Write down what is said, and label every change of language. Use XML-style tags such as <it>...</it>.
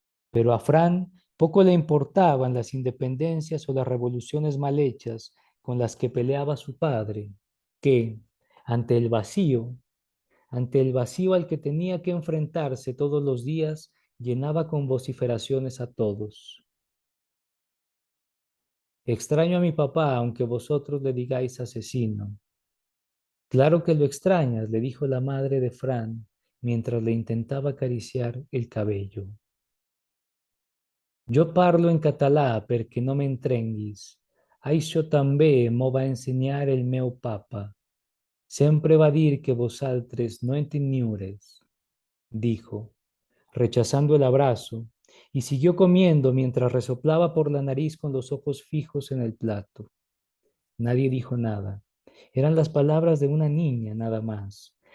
<es>Pero a Fran poco le importaban las independencias o las revoluciones mal hechas con las que peleaba su padre, que, ante el vacío, ante el vacío al que tenía que enfrentarse todos los días, llenaba con vociferaciones a todos. Extraño a mi papá, aunque vosotros le digáis asesino. Claro que lo extrañas, le dijo la madre de Fran, mientras le intentaba acariciar el cabello.</es> <ca>Jo parlo en català perquè no m'entrenguis. Això també m'ho va ensenyar el meu papa. Sempre va dir que vosaltres no enteniures,</ca> <es>dijo, rechazando el abrazo, y siguió comiendo mientras resoplaba por la nariz con los ojos fijos en el plato. Nadie dijo nada. Eran las palabras de una niña, nada más.</es>